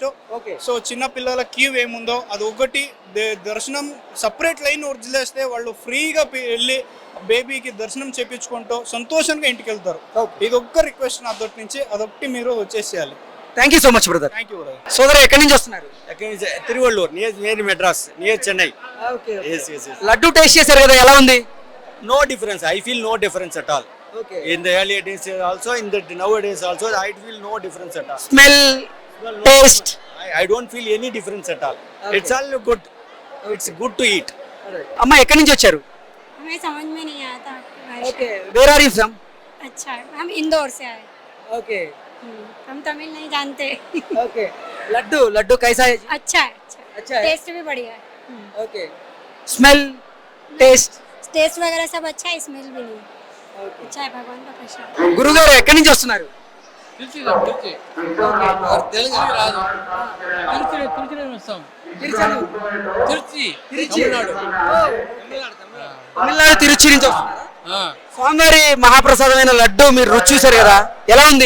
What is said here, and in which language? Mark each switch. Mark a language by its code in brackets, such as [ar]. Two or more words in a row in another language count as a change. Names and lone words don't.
[te] సో చిన్న పిల్లల క్యూ ఏముందో అది ఒకటి, దర్శనం [en] separate line [te] వదిలేస్తే వాళ్ళు ఫ్రీగా వెళ్ళి బేబీకి దర్శనం చేయించుకుంటూ సంతోషంగా ఇంటికి వెళ్తారు. ఇది ఒక్క రిక్వెస్ట్ నా తరపు నుంచి, అదొకటి మీరు వచ్చేసేయాలి. [en] Thank you so much brother. Thank you brother. [te] సోదరు ఎక్కడి నుంచి వస్తున్నారు? [en] Tiruvallur, near Madras, near Chennai. [te] లడ్డు టేస్ట్ చేశారు కదా, ఎలా ఉంది? [en] No difference. I feel no difference at all. Okay. In the earlier days also, in the nowadays also, I feel no difference at all. Smell, taste. I don't feel any difference at all. Okay. It's all good. It's good to eat. [te] అమ్మ ఎక్కడి నుంచి వచ్చారు? [hi] हमें समझ में नहीं आया था आपकी भाषा। [en] Okay where are you from? [hi] अच्छा है, हम इंदौर से आए। [en] ఓకే [hi] हम तमिल नहीं जानते। ఓకే లడ్డు లడ్డు कैसा है जी? अच्छा है, अच्छा है। टेस्ट भी बढ़िया है। [en] Okay smell taste [hi] टेस्ट वगैरह सब अच्छा है, स्मेल भी नहीं। अच्छा है, भगवान का प्रसाद। [te] గురుగారు ఎక్కడి నుంచి వస్తున్నారు? తిరుచి తెలుగు రాదు తిరుచి వస్తాం తిరుచి తమిళనాడు తమిళనాడు తిరుచి నుంచి వస్తున్నారా? స్వామివారి మహాప్రసాదమైన లడ్డు మీరు రుచి చూసారు కదా, ఎలా ఉంది?